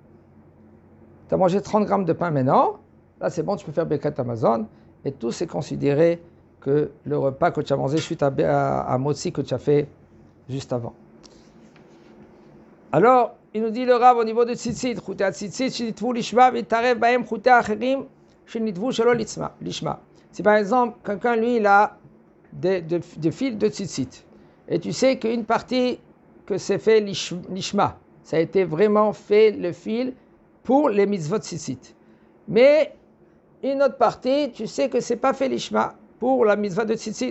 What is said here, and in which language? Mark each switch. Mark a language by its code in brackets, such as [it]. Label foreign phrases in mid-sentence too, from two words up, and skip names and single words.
[fr] Tu as mangé 30 grammes de pain maintenant, là c'est bon, tu peux faire [he] ברכת המזון [fr] et tout c'est considéré que le repas que tu as mangé suite à motzi que tu as fait juste avant. Alors, il nous dit le Rav au niveau de tzitzit, [he] חוטי ציצית, שנטוו לשמה, ונתערבו בהם חוטים אחרים, שנטוו שלא לשמה. [fr] Si par exemple, quelqu'un, lui, il a des fils de tzitzit, et tu sais qu'une partie que c'est fait lishma, ça a été vraiment fait le fil pour les [he] מצוות ציצית. [fr] Mais une autre partie, tu sais que c'est pas fait lishma pour la mitzvah de tzitzit.